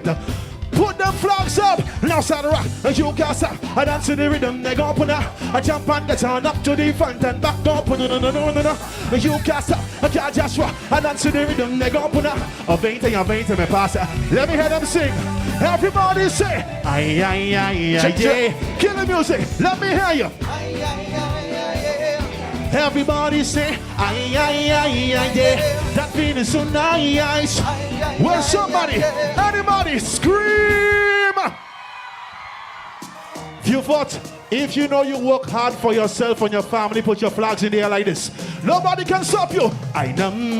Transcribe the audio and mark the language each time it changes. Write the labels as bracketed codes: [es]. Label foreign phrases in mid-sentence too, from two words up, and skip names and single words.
[en] Put them flags up, now start to rock, and you can't stop. I dance to the rhythm, they go up and I jump and get on up to the front and back up. No. You can't stop, I can't just rock. I dance to the rhythm, they go up and I paint me pass it. Let me hear them sing. Everybody say, aye, aye, aye, aye, yeah. Kill the music, let me hear you. Everybody say, aye, aye, aye, aye, yeah. That feeling so nice. Well, somebody, anybody scream. Fort, if you know you work hard for yourself and your family, put your flags in the air like this. Nobody can stop you. I know.